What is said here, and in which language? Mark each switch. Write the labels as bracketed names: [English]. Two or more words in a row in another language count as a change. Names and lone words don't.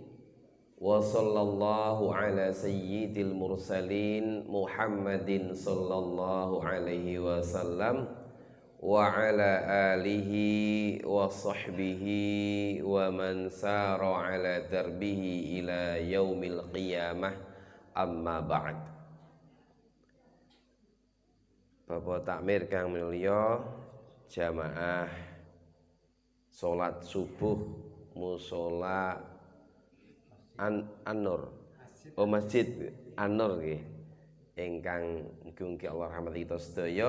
[Arabic] وصلى الله على سيد المرسلين محمد صلى الله عليه وسلم وعلى آله وصحبه ومن سار على دربه إلى يوم القيامة، أما بعد. [Javanese] Bapak takmir kang mulya, jamaah salat subuh mushola An-Nur, Masjid An-Nur nggih, ingkang mugi Allah rahmati kita sedaya.